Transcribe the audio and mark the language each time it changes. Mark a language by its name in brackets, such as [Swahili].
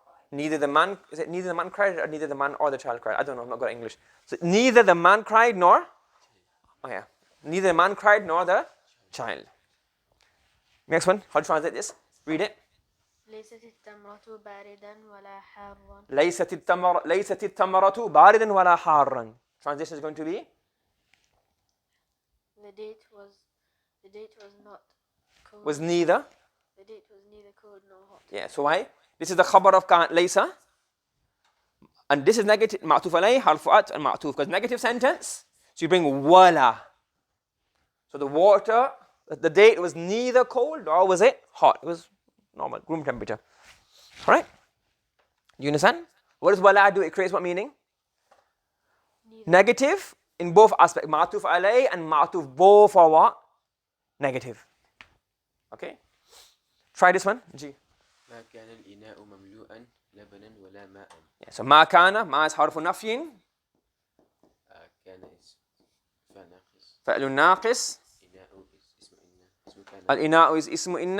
[English] Neither the man, is it neither the man cried or neither the man or the child cried? I don't know, I'm not good at English. So neither the man cried nor, neither the man cried nor the child. Next one, how to translate this? Read it. [Arabic] ليست التمرة باردا ولا حارا. ليست التمرة باردا ولا حارا. [English] Translation is going to be? The date was not cold. Was neither. The date was neither cold nor hot. Yeah, so why? This is the khabar of laysa. And this is negative, ma'tuf alayh, harfu'at and ma'tuf. Because negative sentence, so you bring wala. So the water, the date was neither cold nor was it hot. It was normal, room temperature. Alright? You understand? What does wala do? It creates what meaning? Neither. Negative in both aspects. Ma'tuf alayh and ma'tuf both are what? Negative. Okay? Try this one. G. [Arabic] ما كان الإناء مملوءا لبنا ولا ماء. [English] Yeah, so [Arabic] ما كان, ما is حرف نفي. كان فعل ناقص. فعل ناقص. إناء اسم إن. اسم كان. الإناء is اسم إن.